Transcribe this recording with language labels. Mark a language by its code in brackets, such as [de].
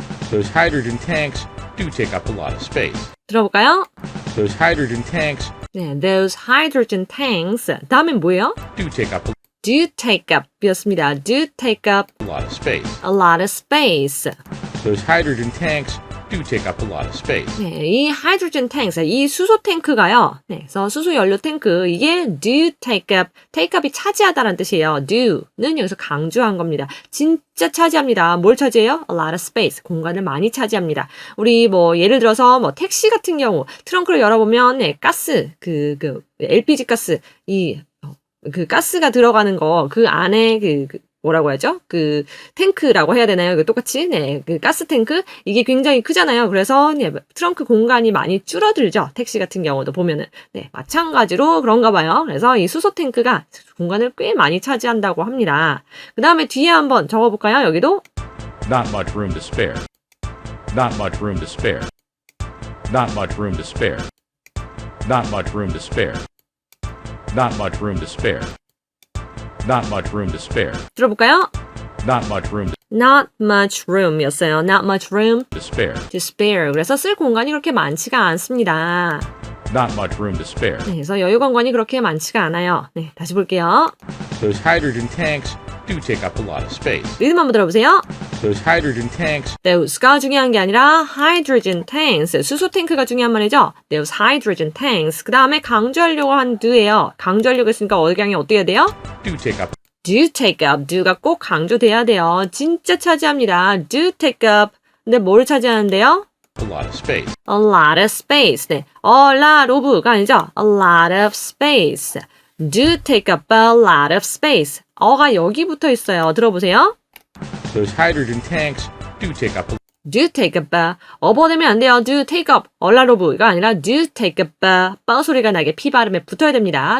[en] Those hydrogen tanks do take up a lot of space. [ko] 들어볼까요? [en] Those hydrogen tanks [ko] 네, [en] those hydrogen tanks. [ko] 다음엔 뭐예요? [en] do take up do take up [ko] 였습니다. [en] do take up a lot of space. a lot of space. Those hydrogen tanks do take up a lot of space. [ko] 네, 이 hydrogen tanks, 이 수소 탱크가요. 네, 그래서 수소 연료 탱크, 이게 [en] do take up, [ko] take up이 차지하다라는 뜻이에요. do는 여기서 강조한 겁니다. 진짜 차지합니다. 뭘 차지해요? [en] A lot of space, [ko] 공간을 많이 차지합니다. 우리 뭐 예를 들어서 뭐 택시 같은 경우 트렁크를 열어보면 네, 가스, LPG 가스, 그 가스가 들어가는 거, 그 안에 뭐라고 하죠? 그 탱크라고 해야 되나요? 그 똑같이 네, 그 가스 탱크 이게 굉장히 크잖아요. 그래서 네, 트렁크 공간이 많이 줄어들죠. 택시 같은 경우도 보면은 네, 마찬가지로 그런가 봐요. 그래서 이 수소 탱크가 공간을 꽤 많이 차지한다고 합니다. 그 다음에 뒤에 한번 적어볼까요? 여기도 [en] Not much room to spare. Not much room to spare. Not much room to spare. Not much room to spare. Not much room to spare. Not much room to spare. [ko] 들어볼까요? [en] Not much room Not much room [ko] 였어요. [en] Not much room to spare. to spare. [ko] 그래서 쓸 공간이 그렇게 많지가 않습니다. [en] Not much room to spare. [ko] 네, 그래서 여유 공간이 그렇게 많지가 않아요. 네, 다시 볼게요. [en] Those hydrogen tanks do take up a lot of space. [ko] 리듬 한번 들어보세요. [en] Those hydrogen tanks [ko] Those가 중요한 게 아니라 hydrogen tanks, 수소 탱크가 중요한 말이죠. [en] Those hydrogen tanks. [ko] 그 다음에 강조하려고 한 do예요. 강조하려고 했으니까 어휘강이 어떻게 해야 돼요? [en] do take up do take up, [ko] do가 꼭 강조돼야 돼요. 진짜 차지합니다. [en] do take up. [ko] 근데 뭘 차지하는데요? [en] a lot of space. A lot of space. [ko] 네, a lot of가 아니죠. [en] A lot of space. Do take up a lot of space. [ko] 어가 여기 붙어 있어요. 들어보세요. [en] Those hydrogen tanks do take up do take up. [ko] 어버되면 안 돼요. do take up. 얼라로브가 아니라 do take up. 빠 소리가 나게 P 발음에 붙어야 됩니다.